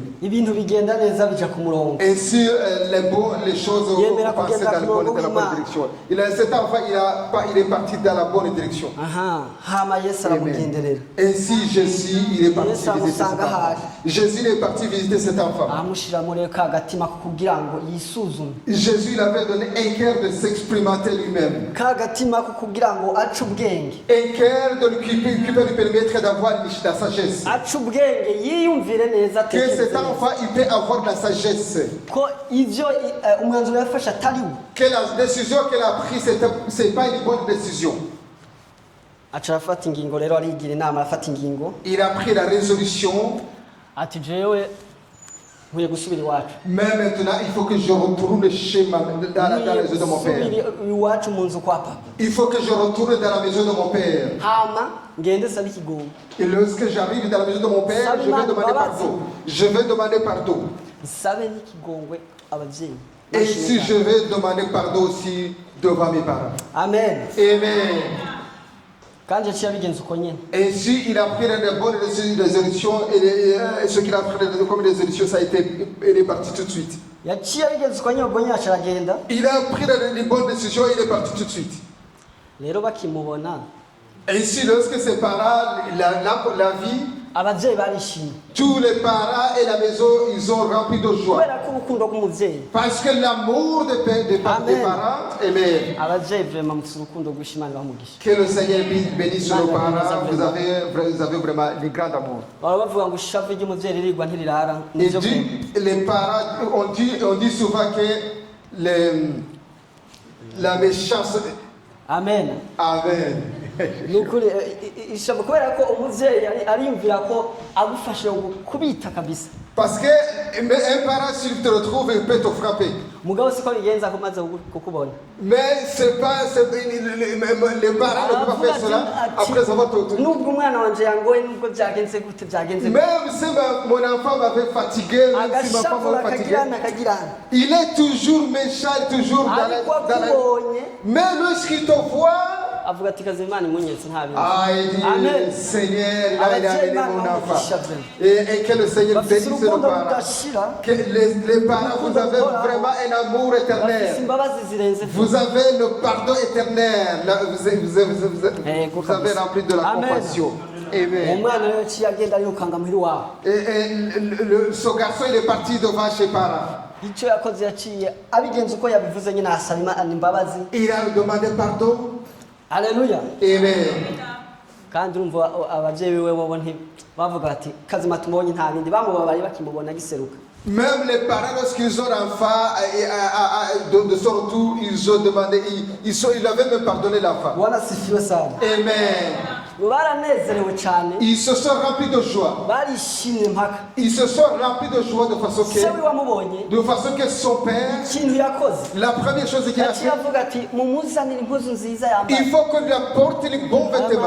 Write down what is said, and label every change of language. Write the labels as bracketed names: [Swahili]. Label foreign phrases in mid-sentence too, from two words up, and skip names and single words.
[Rundi] ibintu bigenda neza bija ku murongo. [French] Ainsi, les choses ont passé dans la bonne direction. Cet enfant, il est parti dans la bonne direction. [Rundi] hama Yesu aramugenderera. [French] Ainsi, Jésus, il est parti visiter cet enfant. Jésus est parti visiter cet enfant. [Rundi] amushira muri ka gatima kugira ngo yisuzume. [French] Jésus, il avait donné un cœur de s'expérimenter lui-même. [Rundi] ka gatima kugira ngo ace ubwenge. [French] Un cœur qui peut lui permettre d'avoir la sagesse. [Rundi] ace ubwenge yiyumvire neza. [French] Que cet enfant, il peut avoir de la sagesse. [Rundi] ko ivyo umwanzuro yafashe atari we. [French] Que la décision qu'elle a prise, c'est pas une bonne décision. [Rundi] aca arafata ingingo rero arigira inama arafata ingingo. [French] Il a pris la résolution. [Rundi] ati jewe nkwiye gusubira iwacu. [French] Mais maintenant, il faut que je retourne chez dans la maison de mon père. [Rundi] iwacu mu nzu kwa papa. [French] Il faut que je retourne dans la maison de mon père. [Rundi] hama ngende sabe ikigongo. [French] Et lorsque j'arrive dans la maison de mon père, je vais demander pardon. Je vais demander pardon. [Rundi] sabe n'ikigongwe abavyeyi. [French] Et si je vais demander pardon aussi devant mes parents. Amen. Amen. [Rundi] kandi yaciye abigenza uko nyene. [French] Ainsi, il a pris de bonnes résolutions et ce qu'il a pris comme résolution, il est parti tout de suite. [Rundi] yaciye abigenza uko nyene ubwo nyine aca aragenda. [French] Il a pris de bonnes décisions et il est parti tout de suite. [Rundi] rero bakimubona. [French] Ainsi, lorsque ses parents, la vie, [Rundi] abavyeyi barishimye. [French] tous les parents et la maison, ils ont rempli de joie. [Rundi] kubera ko urukundo rw'umuvyeyi. [French] Parce que l'amour des parents, amen. [Rundi] abavyeyi vraiment mufite urukundo rw'Imana bamugisha. [French] Que le Seigneur bénisse nos parents. Vous avez vraiment des grands amours. [Rundi] baba bavuga ngo ishavu ry'umuvyeyi ririrwa ntirirara. [French] Et les parents, on dit souvent que la méchance. Amen. Amen. [Rundi] nukuri ishavu kubera ko umuvyeyi ariyumvira ko agufashe kubita kabisa. [French] Parce qu'un parent, s'il te retrouve, il peut te frapper. [Rundi] mugabo siko bigenza ko maze kukubona. [French] Mais c'est pas, les parents ne peuvent pas faire cela après avoir te. [Rundi] Nubwo umwana wanje yangoye nubwo byagenze gute byagenze. [French] Même si mon enfant m'avait fatigué, même si ma femme m'avait fatigué, il est toujours méchant, toujours dans la. Mais lorsqu'il te voit, [Rundi] avuga ati Kazimana munyetse nta bintu. [French] Ah, il dit, Amen. Seigneur, il a amené mon enfant. Et que le Seigneur bénisse nos parents. Que les parents, vous avez vraiment un amour éternel. Vous avez le pardon éternel. Vous avez rempli de la compassion. Amen. Et ce garçon, il est parti devant ses parents. [Rundi] icyo yakoze yaciye abigenza uko yabivuze nyine asaba imbabazi. [French] Il a demandé pardon. Haleluya. Amen. [Rundi] Kandi urumva abavyeyi biwe bo bavuga ati Kazima tumubonye nta bindi bamubabari bakimubona giseruka. [French] Même les parents, lorsqu'ils ont l'enfant de son retour, ils ont demandé, ils avaient même pardonné l'enfant. Amen. Ils se sont remplis de joie. Ils se sont remplis de joie de façon que son père, la première chose qu'il a fait, il faut qu'on lui apporte les bons vêtements.